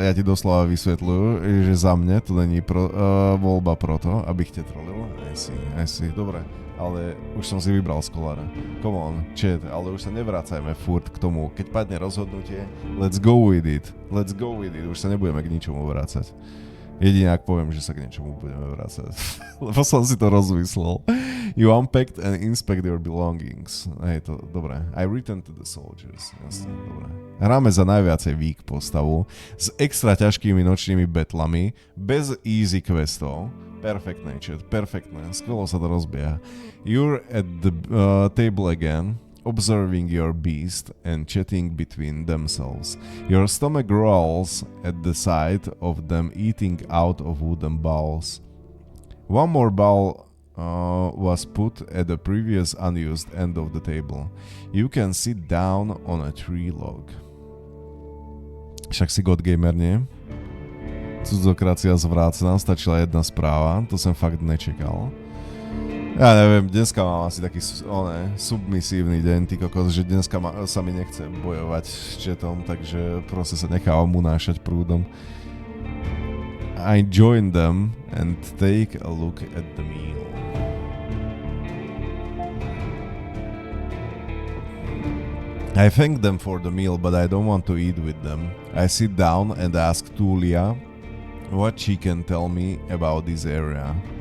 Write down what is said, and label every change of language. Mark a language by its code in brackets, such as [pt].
[sk] Ja ti doslova vysvetľujú, že za mne to není voľba proto, abych te trolil. Aj si, dobre. Ale už som si vybral skolára. [en] Come on, chat, [sk] ale už sa nevracajme furt k tomu. Keď padne rozhodnutie, [en] let's go with it. [sk] Už sa nebudeme k ničomu vrácať. Jedine ak poviem, že sa k niečomu budeme vrácať. Lebo som si to rozmyslel. [en] You unpacked and inspect your belongings. [sk] Hej, to dobré. [en] I return to the soldiers. [sk] Jasne, dobré. Hráme za najviacej weak postavu s extra ťažkými nočnými betlami, bez easy questov. Perfektné, chat, perfektné. Skvelo sa to rozbieha. [en] You're at the table again, observing your beast and chatting between themselves. Your stomach growls at the sight of them eating out of wooden bowls. One more bowl was put at the previous unused end of the table. You can sit down on a tree log. [sk] Však si God Gamer, nie? Cudzokracia zvrácená, stačila jedna správa, to som fakt nečekal. Ja neviem, dneska mám asi taký submisívny deň, ty kokos, že dneska sa mi nechce bojovať s chatom, takže proste sa nechávam unášať prúdom. [en] I join them and take a look at the meal. I thank them for the meal, but I don't want to eat with them. I sit down and ask Tulia what she can tell me about this area.